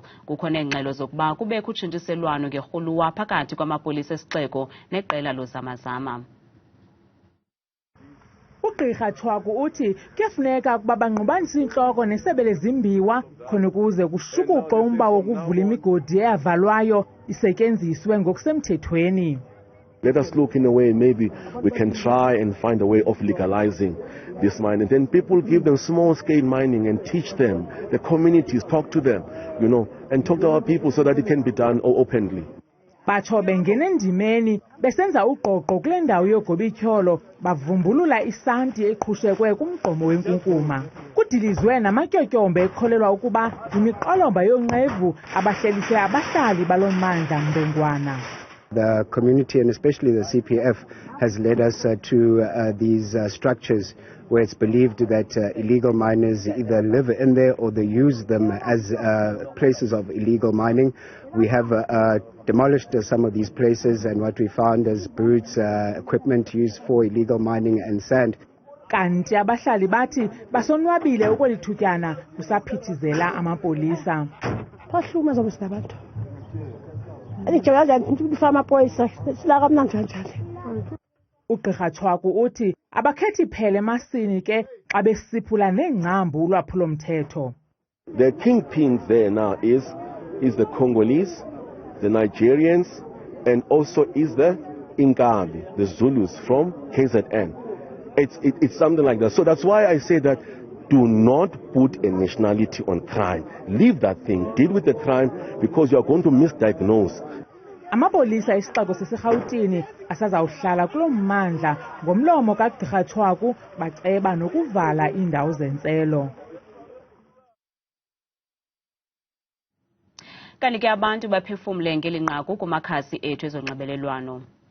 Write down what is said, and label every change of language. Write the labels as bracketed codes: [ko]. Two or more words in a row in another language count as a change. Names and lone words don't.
[xh] Kukho neengxelo zokuba kubekho utshintshiselwano ngerhuluwa phakathi kwamapolisa esixeko neqela lozamazama. Ugqirha Chwaku uthi kuyafuneka ukuba bangqubanise intloko nesebe lezimbiwa khona ukuze kushukuqe umba wokuvula imigodi eyavalwayo isetyenziswe ngokusemthethweni. [en] Let us look in a way, maybe we can try and find a way of legalizing this mining. Then people give them small-scale mining and teach them, the communities, talk to them, and talk to our people so that it can be done openly. [xh] Batsho bengena endimeni besenza uqoqo kule ndawo yogobityholo bavumbulula isanti eqhushekwe kumgqomo wenkunkuma. Kudilizwe namatyotyombe ekholelwa ukuba yimiqolomba yonqevu abahlelise abahlali baloo mmandla ndongwana. [en] The community and especially the CPF has led us to these structures where it's believed that illegal miners either live in there or they use them as places of illegal mining. We have demolished some of these places, and what we found is boots, equipment used for illegal mining and sand. [xh] Kanti abahlali bathi basonwabile ukwelithutyana kusaphithizela amapolisa. Bahlukumeza abantu. Ugqirha Chwaku uthi abakhethi phele emasini ke xa besiphula neengcambu ulwaphulomthetho. [en] The kingpin there now is the Congolese, the Nigerians, and also is the Ingabi, the Zulus from KZN. It's something like that. So that's why I say that do not put a nationality on crime. Leave that thing. Deal with the crime because you are going to misdiagnose. [xh] Amapolisa isixeko saseRhawutini asazawuhlala kulo mmandla ngomlomo kaGqirha Chwaku baceba nokuvala iindawo zentselo. Kanti ke abantu baphefumle ngeli nqaku kumakhasi ethu ezonxibelelwano.